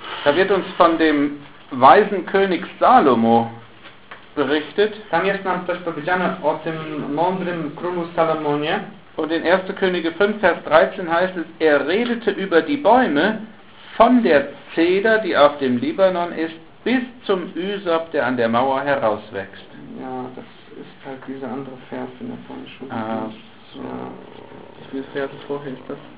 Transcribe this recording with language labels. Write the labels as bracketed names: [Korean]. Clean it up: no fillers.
[German] Da wird uns von dem weisen König Salomo berichtet. [Polish] Tam jest nam też powiedziane o tym mądrym królu Salomonie. [German] Und in 1. Könige 5, Vers 13 heißt es, er redete über die Bäume von der Zeder, die auf dem Libanon ist, bis zum Üsop, der an der Mauer herauswächst. Ja, das ist halt dieser andere Vers in der Vorlesung. Ah, so. Wie viel Vers vorher ist das?